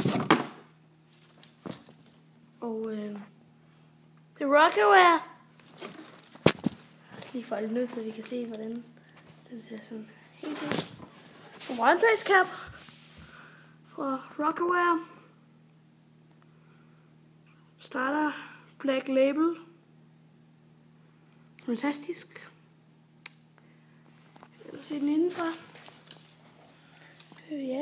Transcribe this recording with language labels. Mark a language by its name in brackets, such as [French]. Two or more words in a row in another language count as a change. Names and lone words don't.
[Danish] Og det er Rocawear. Jeg skal lige folde den ud, så vi kan se, hvordan den ser sådan helt ud. En [English] one-size cap [Danish] fra Rocawear. Starter Black Label. Fantastisk. Jeg vil se den indenfor. Ja.